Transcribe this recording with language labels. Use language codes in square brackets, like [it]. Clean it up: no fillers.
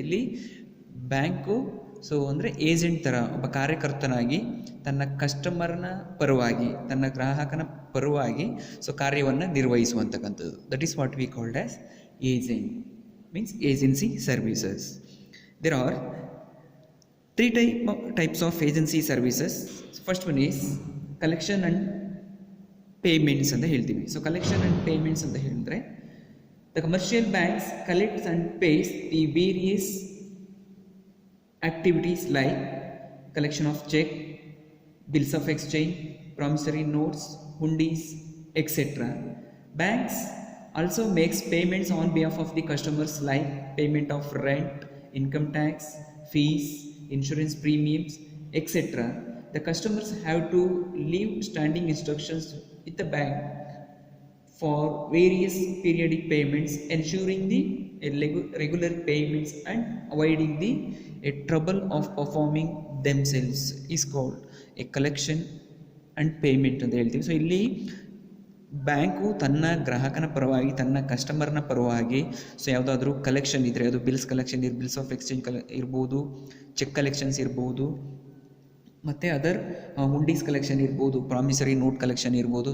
[kn] ಇಲ್ಲಿ ಬ್ಯಾಂಕು ಅಂದರೆ ಏಜೆಂಟ್ ಥರ ಒಬ್ಬ ಕಾರ್ಯಕರ್ತನಾಗಿ ತನ್ನ ಕಸ್ಟಮರ್ನ ಪರವಾಗಿ, ತನ್ನ ಗ್ರಾಹಕನ ಪರವಾಗಿ ಕಾರ್ಯವನ್ನು ನಿರ್ವಹಿಸುವಂತಕ್ಕಂಥದ್ದು. [en] That is what we called as agent, means agency services. There are three types of agency services. First one is collection and payments [kn] ಅಂತ ಹೇಳ್ತೀವಿ. [en] so collection and payments [kn] ಅಂತ ಹೇಳಿದ್ರೆ [en] the commercial banks collects and pays the various activities like collection of check, bills of exchange, promissory notes, hundis, etc. Banks also makes payments on behalf of the customers like payment of rent, income tax, fees, insurance premiums, etc. The customers have to leave standing instructions with the bank for various periodic payments, ensuring the regular payments and avoiding the trouble of performing themselves is called a collection and payment [kn] ಅಂತ ಹೇಳ್ತೀವಿ. So ಇಲ್ಲಿ bank ತನ್ನ ಗ್ರಾಹಕನ ಪರವಾಗಿ, ತನ್ನ ಕಸ್ಟಮರ್ನ ಪರವಾಗಿ ಯಾವುದಾದ್ರೂ collection ಇದ್ದರೆ, ಅದು bills collection bills of exchange ಇರ್ಬೋದು, ಚೆಕ್ ಕಲೆಕ್ಷನ್ಸ್ ಇರ್ಬೋದು, ಮತ್ತು ಅದರ್ ಹುಂಡೀಸ್ ಕಲೆಕ್ಷನ್ ಇರ್ಬೋದು, ಪ್ರಾಮಿಸರಿ ನೋಟ್ ಕಲೆಕ್ಷನ್ ಇರ್ಬೋದು.